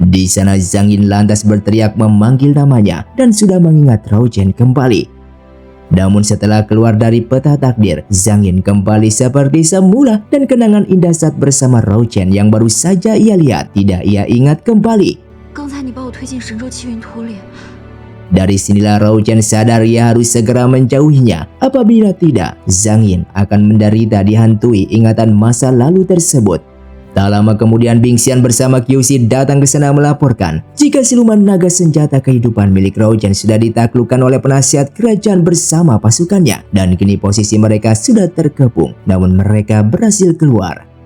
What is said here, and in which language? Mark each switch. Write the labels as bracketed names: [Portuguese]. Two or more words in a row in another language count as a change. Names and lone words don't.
[Indonesian] Di sana Zhang Yin lantas berteriak memanggil namanya dan sudah mengingat Rao Chen kembali. Namun setelah keluar dari peta takdir, Zhang Yin kembali seperti semula dan kenangan indah saat bersama Rao Chen yang baru saja ia lihat tidak ia ingat kembali. [Chinese] 刚才你把我推进神州气云图里， [Indonesian] Dari sinilah Rao Chen sadar ia harus segera menjauhinya. Apabila tidak, Zhang Yin akan menderita dihantui ingatan masa lalu tersebut. Tak lama kemudian Bing Xian bersama Qiuxi datang ke sana melaporkan jika siluman naga senjata kehidupan milik Rao Chen sudah ditaklukkan oleh penasihat kerajaan bersama pasukannya dan kini posisi mereka sudah terkepung, namun mereka berhasil keluar.